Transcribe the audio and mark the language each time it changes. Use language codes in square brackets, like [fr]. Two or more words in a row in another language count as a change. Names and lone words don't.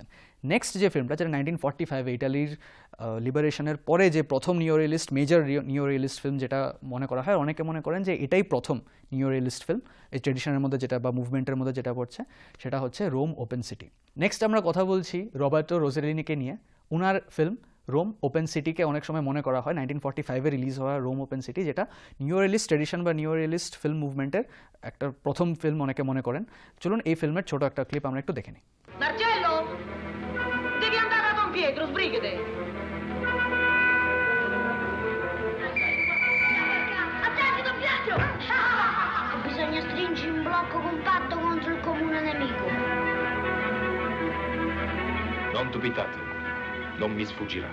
[bn] নেক্সট যে ফিল্মটা, যেটা 1945 ইটালির লিবারেশনের পরে যে প্রথম [en] neo realist, major neo realist film [bn] যেটা মনে করা হয়, অনেকে মনে করেন যে এটাই প্রথম [en] neo realist film [bn] এই ট্রেডিশনের মধ্যে যেটা বা মুভমেন্টের মধ্যে যেটা পড়ছে, সেটা হচ্ছে রোম ওপেন সিটি। নেক্সট আমরা কথা বলছি রবার্টো রোসেলিনিকে নিয়ে। উনার ফিল্ম রোম ওপেন সিটিকে অনেক সময় মনে করা হয় 1945-এ রিলিজ হওয়া রোম ওপেন সিটি, যেটা [en] neo realist tradition [bn] বা [en] neo realist film movement [bn] একটা প্রথম ফিল্ম অনেকে মনে করেন। চলুন এই ফিল্মের ছোট একটা ক্লিপ আমরা একটু দেখে নিই। [it] Marcello, devi andare a Don Pietro, sbrigati. Attenti, Don Pietro! Bisogna stringere un blocco compatto contro il comune nemico. Non dubitate, non mi sfuggirà.